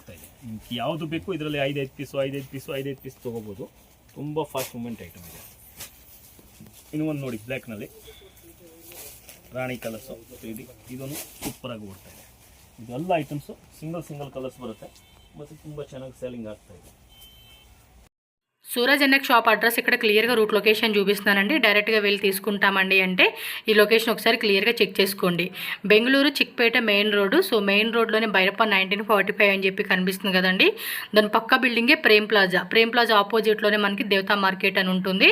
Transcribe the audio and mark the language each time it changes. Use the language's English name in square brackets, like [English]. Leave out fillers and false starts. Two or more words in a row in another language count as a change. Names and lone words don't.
[Kannada] ನಿಮ್ಗೆ ಯಾವುದು ಬೇಕು ಇದರಲ್ಲಿ 5 ಪೀಸು 5 ಪೀಸು 5 ಪೀಸ್ ತೊಗೋಬೋದು. ತುಂಬ ಫಾಸ್ಟ್ ಮೂಮೆಂಟ್ ಐಟಮ್ ಇದೆ. ಇನ್ನು ಒಂದು ನೋಡಿ ಬ್ಲ್ಯಾಕ್ನಲ್ಲಿ ರಾಣಿ ಕಲರ್ಸು ಇದೊಂದು ಸೂಪರಾಗಿ ಓಡ್ತಾ ಇದೆ. ಇದೆಲ್ಲ ಐಟಮ್ಸು ಸಿಂಗಲ್ ಕಲರ್ಸ್ ಬರುತ್ತೆ ಮತ್ತು ತುಂಬ ಚೆನ್ನಾಗಿ ಸೇಲಿಂಗ್ ಆಗ್ತಾ ಇದೆ. [Telugu] సూరజ్ ఎన్నెక్ షాప్ అడ్రస్ ఇక్కడ క్లియర్గా రూట్ లొకేషన్ చూపిస్తున్నానండి. డైరెక్ట్గా వెళ్ళి తీసుకుంటామండి అంటే ఈ లొకేషన్ ఒకసారి క్లియర్గా చెక్ చేసుకోండి. బెంగళూరు చిక్పేట మెయిన్ రోడ్డు. సో మెయిన్ రోడ్లోనే బైరప్ప 1945 అని చెప్పి కనిపిస్తుంది కదండి. దాని పక్క బిల్డింగే ప్రేమ్ ప్లాజా ఆపోజిట్లోనే మనకి దేవతా మార్కెట్ అని ఉంటుంది.